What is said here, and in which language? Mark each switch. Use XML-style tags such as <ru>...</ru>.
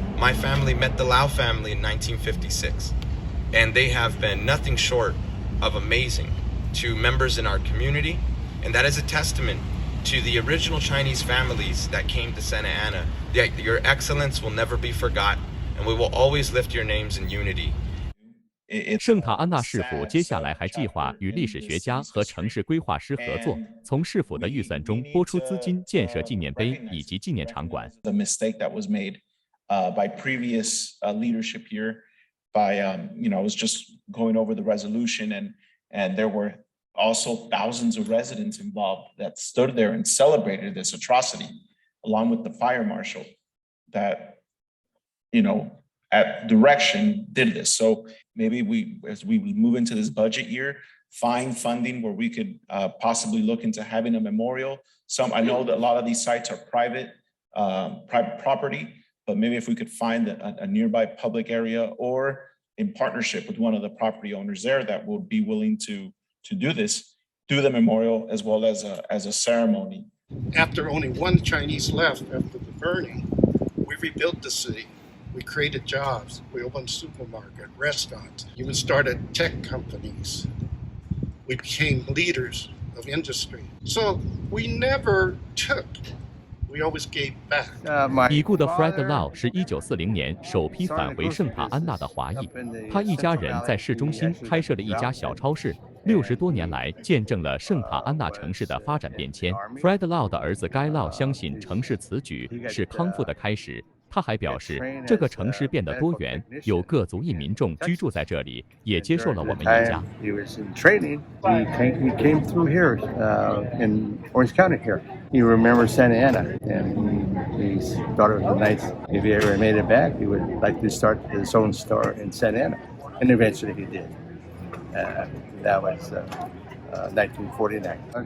<en>My family met the Lao family in 1956, and they have been nothing short of amazing to members in our community, and that is a testament to the original Chinese families that came to Santa Ana. Your excellence will never be forgot, and we will always lift your names in unity.</en> <zh>圣塔安纳市府接下来还计划与历史学家和城市规划师合作，从市府的预算中拨出资金建设纪念碑以及纪念场馆。</zh> <en>The mistake that was made by previous leadership here, by I was just going over the resolution, and there were also thousands of residents involved that stood there and celebrated this atrocity, along with the fire marshal that at direction did this. So maybe as we move into this budget year, find funding where we could possibly look into having a memorial. I know that a lot of these sites are private property, but maybe if we could find a nearby public area, or in partnership with one of the property owners there that would be willing to do this, do the memorial as well as a ceremony. After only one Chinese left after the burning, we rebuilt the city. We created jobs. We opened supermarket, restaurants, even started tech companies. We became leaders of industry. So we never took. We always gave back.</en> <zh>已故的 Fred Lau 是1940年首批返回圣塔安纳的华裔，他一家人在市中心开设了一家小超市，60多年来见证了圣塔安纳城市的发展变迁。 Fred Lau 的儿子 Guy Lau 相信城市此举是康复的开始。他还表示，这个城市变得多元，有各族裔民众居住在这里，也接受了我们一家。</zh> <en>He was in training. He came through here in Orange County here. He remembers Santa Ana, and he thought it was nice. If he ever made it back, he would like to start his own store in Santa Ana, and eventually he did. That was 1949.</en>